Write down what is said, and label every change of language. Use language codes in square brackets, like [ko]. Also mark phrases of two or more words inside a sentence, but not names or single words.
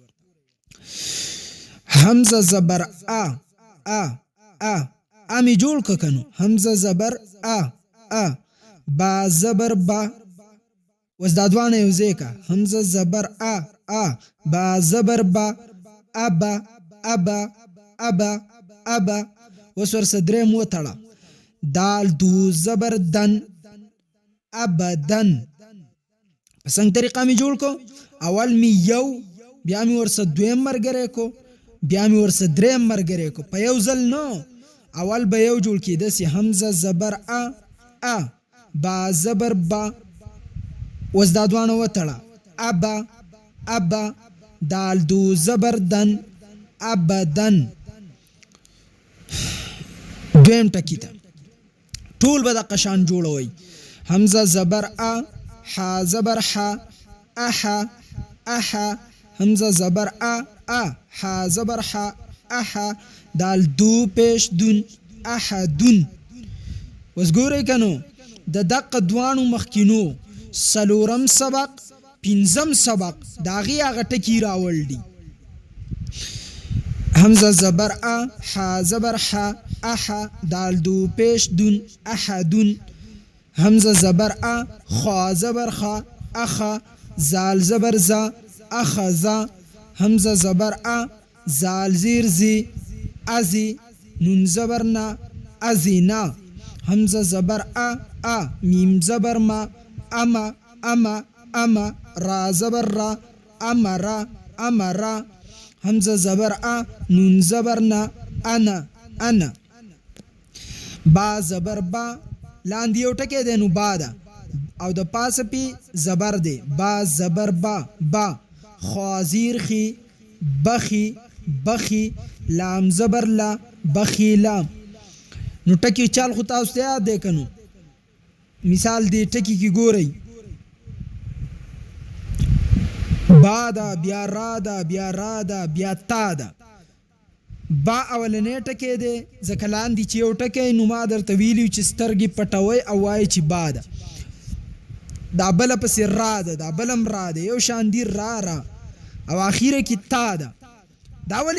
[ps] حمزه زبر ا می جوړ که که نو حمزه زبر ا با زبر با اوس دا دوانه یو ځای که حمزه زبر ا با زبر با ابا اوس ورسه دریم وتړه دال دو زبر دن ابدن په څنګه طریقه مې جوړ کو اول مې یو بیا مې ورسه دویم ملګری کو بیا مې ورسه دریم ملګری کو په یو ځل نو اول به یو جوړ کېده سي حمزه زبر ا با زبر با اوس دا دوانه وتړه ابا دال دو زبر دن ابدن دویم ټکي ته ټول به د قشان جوړوي حمزه زبر ح زبر ح حمزه زبر ح زبر ح دال دو پیش دون احدون اوس ګورئ که نو د دقه دوانو مخکینو څلورم سبق پنځم سبق د هغې هغه ټکي راوړل دي حمزه زبر ح زبر ح دال دو پیش دون احدون حمزه زبر خا زبر خا زال زبر زا اخذا حمزه زبر زال زیر زی ازی نون زبر نا ازینا حمزه زبر میم زبر ما اما را زبر را امرا حمزه زبر نون زبر نا انا با زبر با لاندې یو ټکی دی نو با ده او د پاسه پې زبر دی با زبر با خوازیر خی بخی لام زبر لا بخی لام نو ټکی چال خو تاسو ته یاد دی که نو مثال دی ټکی کې ګورئ با ده بیا را ده بیا را ده بیا تا ده با اولنی ټکی دی ځکه لاندې چې یو ټکی نو ما درته ویلي چې سترګې پټوئ او وایئ چې با ده دا بله پسې را ده دا بلم را ده یو شان دي را او اخیره کې تا ده دا ولې